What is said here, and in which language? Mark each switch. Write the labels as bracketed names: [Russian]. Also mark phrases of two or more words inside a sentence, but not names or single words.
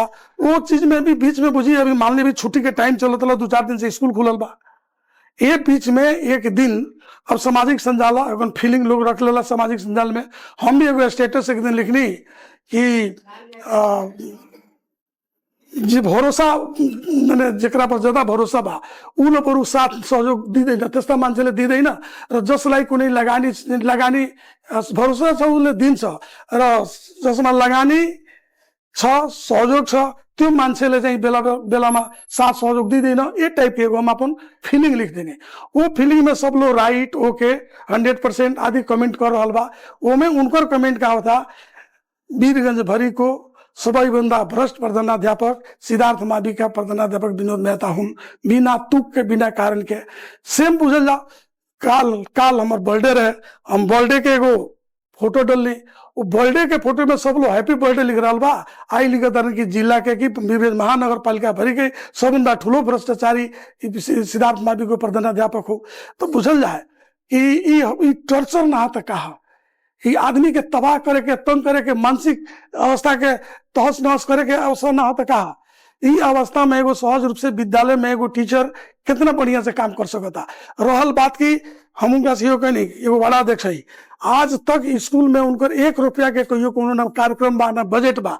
[Bhojpuri] वो चीज में भी बीच में बुझी अभी मान ली भी छुट्टी के टाइम चलत 2-4 दिन से स्कूल खुलल बा ये बीच में एक दिन अब सामाजिक संजाल अगर फीलिंग लोग रख लेला सामाजिक संजाल में हम भी एगो स्टेटस एक दिन लिखनी कि जी भरोसा मैंने जरा पर ज्यादा भरोसा बा उ लोग पर साथ सहयोग दी देना [Nepali] त्यस्ता मान्छेले दिँदैन र जसलाई कुनै लगानी भरोसा छ उसले दिन्छ र जसमा लगानी छ सहयोग छ त्यो मान्छेले चाहिँ बेला बेलामा साथ सहयोग दिँदैन [Bhojpuri] ये टाइप के हम अपन फीलिंग लिख देने वो फीलिंग में सब लोग [English] right okay [Bhojpuri] 100% आदि कमेंट कर रहा बा वो में उनकर कमेंट का होता वीरगंज भरी को [Nepali] सबैभन्दा भ्रष्ट प्रधानाध्यापक सिद्धार्थ माविका प्रधानाध्यापक विनोद मेहता हुन् [Bhojpuri] बिना तुक के बिना कारण के सेम बुझल जा काल हमार बर्थडे रहे हम बर्थडे के एगो फोटो डलनी वो बर्थडे के फोटो में सब लोग [English] happy birthday [Bhojpuri] लिख रहा बा आई लिखा था कि जिला के कि महानगर पालिका भरी के [Nepali] सबभन्दा ठुलो भ्रष्टाचारी सिद्धार्थ माविको प्रधानाध्यापक हो [Bhojpuri] तो बुझल जाए कि टर्चर ना तो कहा ये आदमी के तबाह करे के, तंग करे के, मानसिक अवस्था के तहस नहस करे के अवसर ना होता कहा। ई अवस्था में एगो सहज रूप से विद्यालय में एगो टीचर कितना बढ़िया से काम कर सकता। रहल बात की हम उनका सहयोग नहीं, एगो बड़ा अध्यक्ष है, आज तक स्कूल में उनकर 1 रुपया के कोई कोनो ना कार्यक्रम बा ना बजट बा।